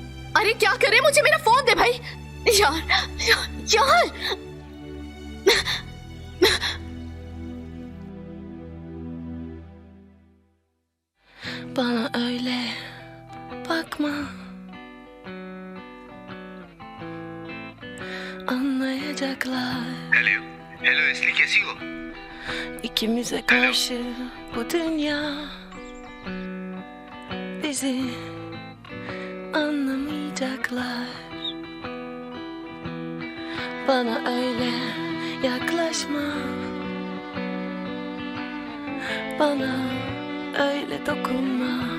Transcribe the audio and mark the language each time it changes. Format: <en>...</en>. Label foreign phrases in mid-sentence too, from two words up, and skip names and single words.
<hi>अरे क्या करे, मुझे मेरा फोन दे भाई। यार यार</hi> <tr>Bana öyle bakma, anlayacaklar.</tr> <hi>हेलो एस्ली, कैसी हो?</hi> <tr>İkimize karşı bu dünya bizi anlamayacaklar. Bana öyle yaklaşma, bana öyle dokunma.</tr>